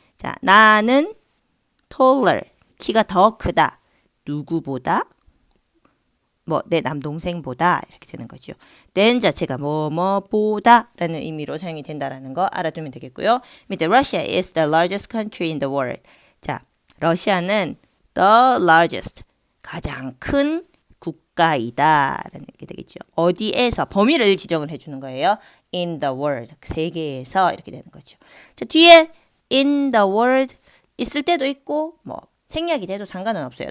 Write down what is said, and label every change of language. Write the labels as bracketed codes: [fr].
[ko] 자, 나는 taller, 키가 더 크다. 누구보다? 뭐 내 남동생보다 이렇게 되는 거죠. than 자체가 뭐뭐보다라는 의미로 사용이 된다라는 거 알아두면 되겠고요. 밑에 [en] Russia is the largest country in the world. [ko] 자, 러시아는 [en] the largest, [ko] 가장 큰 국가이다라는 게 되겠죠. 어디에서 범위를 지정을 해주는 거예요. [en] In the world, [ko] 세계에서 이렇게 되는 거죠. 자, 뒤에 [en] in the world [ko] 있을 때도 있고 뭐 생략이 돼도 상관은 없어요.